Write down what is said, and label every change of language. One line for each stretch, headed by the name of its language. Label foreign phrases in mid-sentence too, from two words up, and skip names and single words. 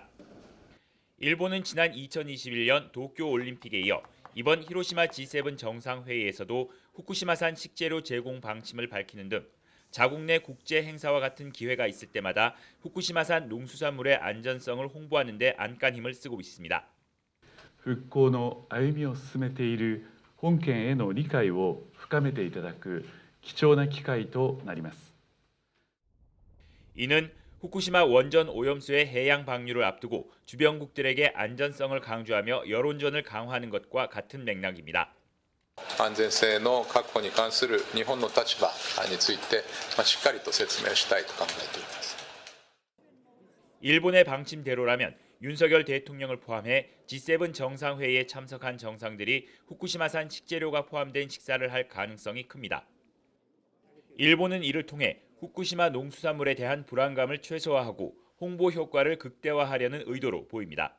Korean: 일본은 지난 2021년 도쿄 올림픽에 이어 이번 히로시마 G7 정상회의에서도 후쿠시마산 식재료 제공 방침을 밝히는 등 자국 내 국제 행사와 같은 기회가 있을 때마다 후쿠시마산 농수산물의 안전성을 홍보하는 데 안간힘을 쓰고 있습니다.
Japanese: 復興の歩みを進めている本県への理解を深めていただく貴重な機会となります。
Korean: 이는 후쿠시마 원전 오염수의 해양 방류를 앞두고 주변국들에게 안전성을 강조하며 여론전을 강화하는 것과 같은 맥락입니다.
Japanese: 安全性の確保に関する日本の立場についてしっかりと説明したいと考えています。
Korean: 일본의 방침대로라면 윤석열 대통령을 포함해 G7 정상회의에 참석한 정상들이 후쿠시마산 식재료가 포함된 식사를 할 가능성이 큽니다. 일본은 이를 통해 후쿠시마 농수산물에 대한 불안감을 최소화하고 홍보 효과를 극대화하려는 의도로 보입니다.